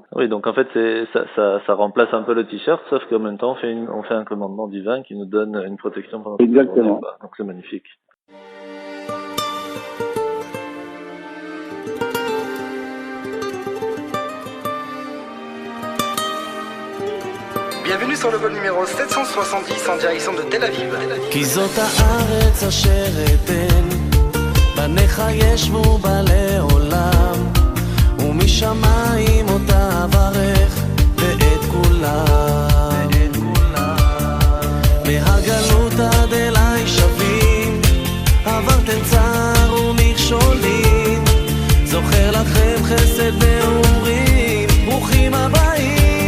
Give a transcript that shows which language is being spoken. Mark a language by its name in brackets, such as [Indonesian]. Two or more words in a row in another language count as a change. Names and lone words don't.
[French] Oui, donc en fait ça remplace un peu le t-shirt, sauf qu'en même temps on fait un commandement divin qui nous donne une protection pendant Exactement. Donc c'est magnifique. Bienvenue sur le vol numéro 770 en direction de Tel Aviv. [Hebrew] כי זאת הארץ אשר אתן, בניך ישבו בה לעולם, ומשמיים אותה אברך ואת כולם. מהגלות עד אליי שבים, עברתם צער ומכשולים, זוכר לכם חסד נעורים, ברוכים הבאים.